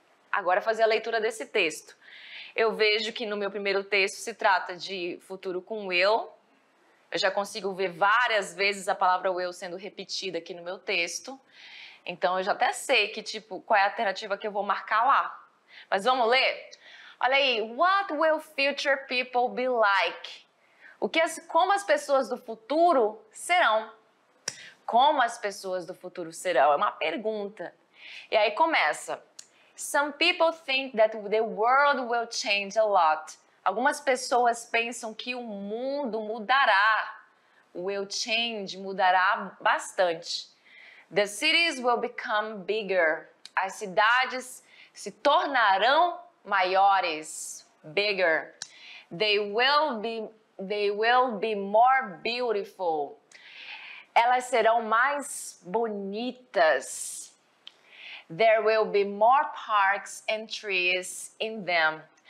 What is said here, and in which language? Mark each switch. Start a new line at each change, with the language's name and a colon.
Portuguese: Agora fazer a leitura desse texto. Eu vejo que no meu primeiro texto se trata de futuro com will. Eu já consigo ver várias vezes a palavra will sendo repetida aqui no meu texto. Então eu já até sei que tipo qual é a alternativa que eu vou marcar lá. Mas vamos ler? Olha aí,
English: what will future people be like?
Portuguese: Como as pessoas do futuro serão? Como as pessoas do futuro serão? É uma pergunta. E aí começa.
English: Some people think that the world will change a lot.
Portuguese: Algumas pessoas pensam que o mundo mudará.
English: Will change,
Portuguese: mudará bastante.
English: The cities will become bigger.
Portuguese: As cidades se tornarão maiores.
English: Bigger. They will be more beautiful.
Portuguese: Elas serão mais bonitas.
English: There will be more parks and trees in them.